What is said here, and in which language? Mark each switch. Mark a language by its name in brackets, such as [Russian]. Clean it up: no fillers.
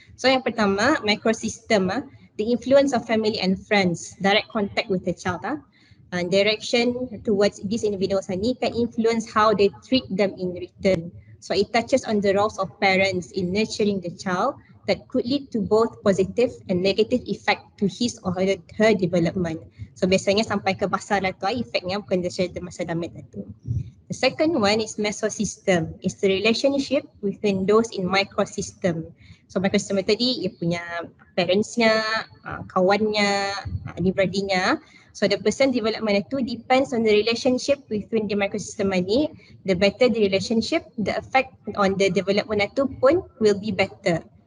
[English] So [Malay] yang pertama, [English] microsystem, the influence of family and friends, direct contact with the child, and direction towards these individuals ni can influence how they treat them in return. So it touches on the roles of parents in nurturing the child that could lead to both positive and negative effect to his or her development. [Malay] So biasanya sampai ke basar tu efeknya bukan saja masa damit tu. [English] The second one is mesosystem. It's the relationship within those in microsystem. [Malay] So microsystem tadi ia punya parentsnya, kawannya, adik-beradiknya. [English] So the person development itu depends on the relationship within the microsystem ni. The better the relationship, the effect on the development [Malay] itu pun [English] will be better.